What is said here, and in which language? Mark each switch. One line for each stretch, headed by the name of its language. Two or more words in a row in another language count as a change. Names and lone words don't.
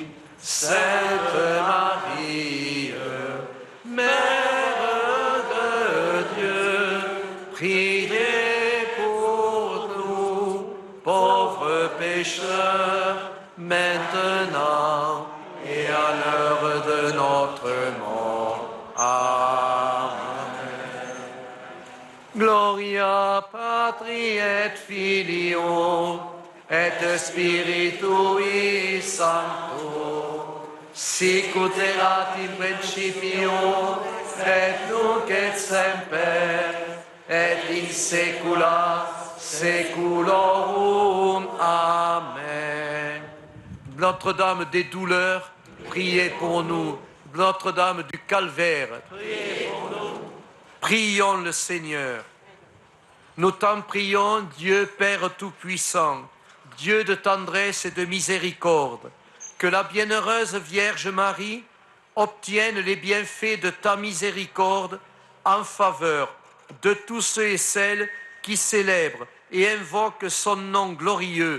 French: Sainte Marie, Mère de Dieu, priez pour nous, pauvres pécheurs, maintenant et à l'heure de notre mort. Amen.
Latin: Gloria Patri et Filio et Spiritui Sancto, sic ut erat in principio, et nunc et semper, et in saecula saeculorum. Amen.
French: Notre-Dame des douleurs, priez pour nous. Notre-Dame du calvaire, priez pour nous. Prions le Seigneur. Nous t'en prions, Dieu Père Tout-Puissant, Dieu de tendresse et de miséricorde, que la bienheureuse Vierge Marie obtienne les bienfaits de ta miséricorde en faveur de tous ceux et celles qui célèbrent et invoquent son nom glorieux.